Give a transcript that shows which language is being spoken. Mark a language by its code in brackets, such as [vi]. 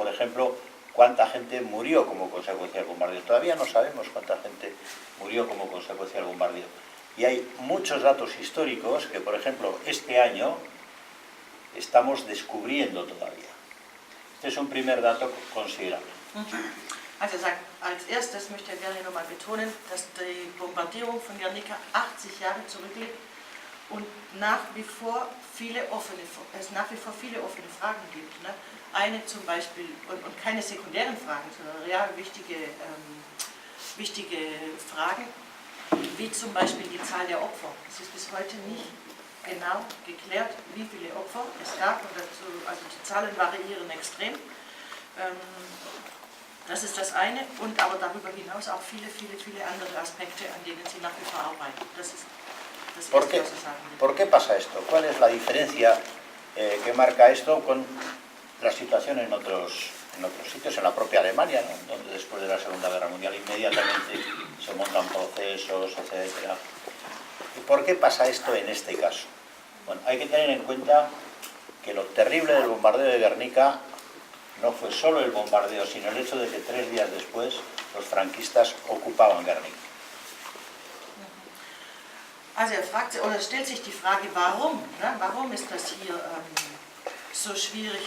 [es] Por ejemplo, cuánta gente murió como consecuencia del bombardeo. Todavía no sabemos cuánta gente murió como consecuencia del bombardeo. Y hay muchos datos históricos que, por ejemplo, este año estamos descubriendo todavía. Este es un primer dato considerable. [de] Also er sagt, als erstes möchte er gerne nochmal betonen, dass die Bombardierung von Guernica 80 Jahre zurückliegt und nach wie vor viele offene Fragen gibt. Ne? Eine zum Beispiel, und keine sekundären Fragen, sondern real wichtige Fragen, wie zum Beispiel die Zahl der Opfer. Es ist bis heute nicht genau geklärt, wie viele Opfer es gab, und dazu, also die Zahlen variieren extrem. Das ist das eine, und aber darüber hinaus auch viele andere Aspekte, an denen sie nach wie vor arbeiten. Das ist das Erste, was sie sagen. [es] ¿Por qué pasa esto? ¿Cuál es la diferencia que marca esto con la situación en otros sitios, en la propia Alemania, ¿no? Donde después de la Segunda Guerra Mundial inmediatamente se montan procesos, etc.? ¿Y por qué pasa esto en este caso? Bueno, hay que tener en cuenta que lo terrible del bombardeo de Guernica no fue solo el bombardeo, sino el hecho de que 3 días después los franquistas ocupaban Guernica. [de] Also stellt sich die Frage, warum? Ne? Warum ist das hier so schwierig?